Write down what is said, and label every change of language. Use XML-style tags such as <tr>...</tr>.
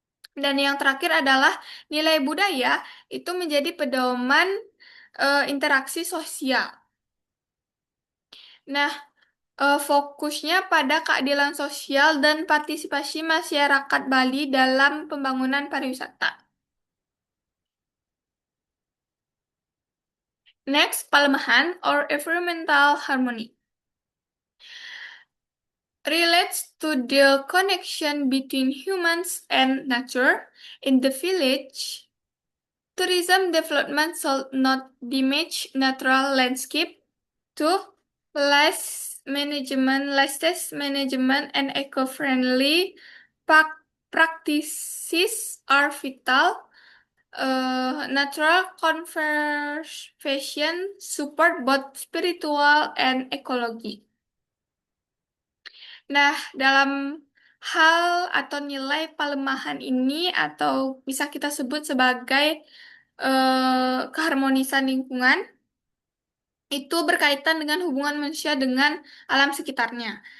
<id>Dan yang terakhir adalah nilai budaya itu menjadi pedoman interaksi sosial. Nah, fokusnya pada keadilan sosial dan partisipasi masyarakat Bali dalam pembangunan pariwisata.</id> <en>Next, palemahan or environmental harmony relates to the connection between humans and nature. In the village, tourism development should not damage natural landscape. Two, less management and eco-friendly practices are vital. Natural conservation support both spiritual and ecology.</en> <id>Nah, dalam hal atau nilai palemahan ini atau bisa kita sebut sebagai keharmonisan lingkungan itu berkaitan dengan hubungan manusia dengan alam sekitarnya.</id>